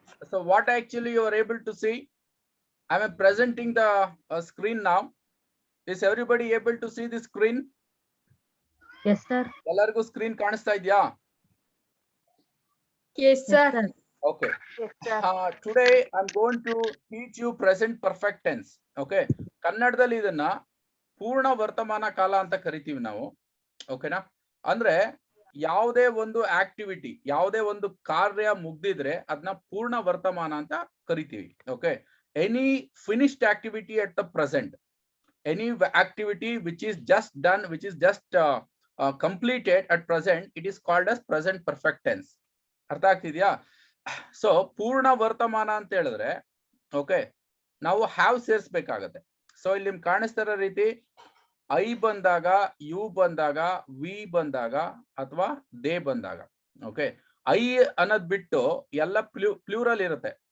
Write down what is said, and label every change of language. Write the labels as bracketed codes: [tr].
[en] So what actually you are able to see? I am presenting the screen now. Is everybody able to see the screen? Yes, sir. [kn] ಎಲ್ಲರಿಗೂ screen ಕಾಣಿಸ್ತಾ ಇದೆಯಾ? [en] Yes, sir. Yes, sir. Okay. Yes, sir. Today I'm going to teach you present perfect tense. Okay. [kn] ಕನ್ನಡದಲ್ಲಿ ಇದನ್ನ ಪೂರ್ಣ ವರ್ತಮಾನ ಕಾಲ ಅಂತ ಕರಿತೀವಿ ನಾವು. ಓಕೆನಾ? ಅಂದ್ರೆ ಯಾವುದೇ ಒಂದು ಆಕ್ಟಿವಿಟಿ, ಯಾವುದೇ ಒಂದು ಕಾರ್ಯ ಮುಗ್ದಿದ್ರೆ ಅದನ್ನ ಪೂರ್ಣ ವರ್ತಮಾನ ಅಂತ ಕರಿತೀವಿ. Okay. [en] any finished activity at the present, any activity which is just done, which is just completed at present, it is called as present perfect tense. [kn] ಅರ್ಥ ಆಗ್ತಿದ್ಯಾ? ಸೊ ಪೂರ್ಣ ವರ್ತಮಾನ ಅಂತ ಹೇಳಿದ್ರೆ ಓಕೆ ನಾವು ಹ್ಯಾವ್ ಸೇರಿಸಬೇಕಾಗತ್ತೆ. ಸೊ ಇಲ್ಲಿ ನಿಮ್ಗೆ ಕಾಣಿಸ್ತಿರೋ ರೀತಿ ಐ ಬಂದಾಗ, ಯು ಬಂದಾಗ, ವಿ ಬಂದಾಗ ಅಥವಾ ದೇ ಬಂದಾಗ, ಓಕೆ ಐ ಅನ್ನೋದ್ ಬಿಟ್ಟು ಎಲ್ಲ ಪ್ಲೂರಲ್ ಇರುತ್ತೆ.